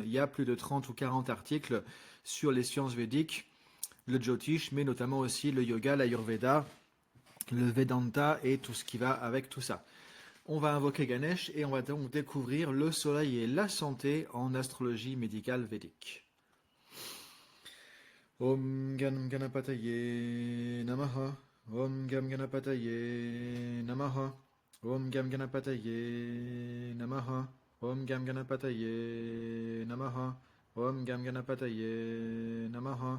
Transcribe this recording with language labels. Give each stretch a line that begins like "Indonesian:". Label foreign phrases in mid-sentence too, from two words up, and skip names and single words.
French: Il y a plus de 30 ou 40 articles sur les sciences védiques, le Jyotish, mais notamment aussi le yoga, l'Ayurveda, le Vedanta et tout ce qui va avec tout ça. On va invoquer Ganesh et on va donc découvrir le soleil et la santé en astrologie médicale védique.
Sanskrit: ॐ गं गणपतये नमः. ॐ गं गणपतये नमः. ॐ गं गणपतये नमः. ॐ गं गणपतये नमः ॐ गं गणपतये नमः.